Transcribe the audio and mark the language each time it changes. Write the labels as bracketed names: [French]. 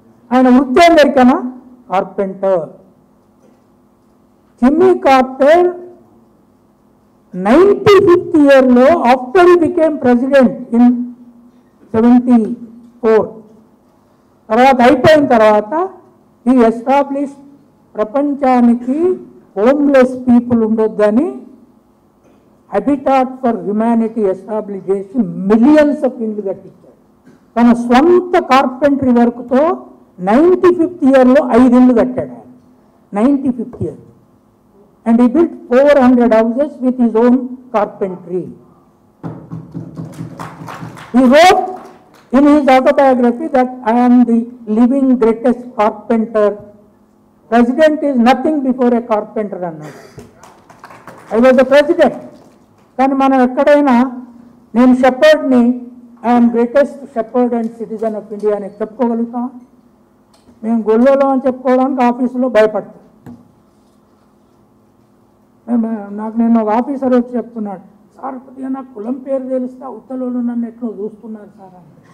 [Telugu] ఆయన వృత్తి అమెరికనా? Carpenter. Jimmy Carter 95th ఇయర్లో [English] after he became president in 74 [Telugu] తర్వాత అయిపోయిన తర్వాత ఈ ఎస్టాబ్లిష్ ప్రపంచానికి homeless people ఉండొద్దని habitat for humanity establish చేసి మిలియన్స్ ఆఫ్ ఇండ్లు కట్టించాడు. తన స్వంత కార్పెంటరీ వర్క్తో 95th ఇయర్లో 5 ఇండ్లు కట్టాడు. 95th year. [English] And he built 400 houses with his own carpentry. He wrote in his autobiography that I am the living greatest carpenter. President is nothing before a carpenter [Telugu] అన్నాడు. [English] I was the president. [Telugu] కానీ మనం ఎక్కడైనా నేను షెపర్డ్ని, [English] I'm greatest shepherd and citizen of India [Telugu] అని చెప్పుకోగలుగుతాం. మేము గొల్లలో అని చెప్పుకోవడానికి ఆఫీసులో భయపడతాం. నాకు నేను ఒక ఆఫీసర్ వచ్చి చెప్తున్నాడు, సార్ కొద్దిగా నాకు కులం పేరు తెలిస్తే ఉత్తలోళ్ళు నన్ను ఎట్లా చూస్తున్నారు సార్ అని.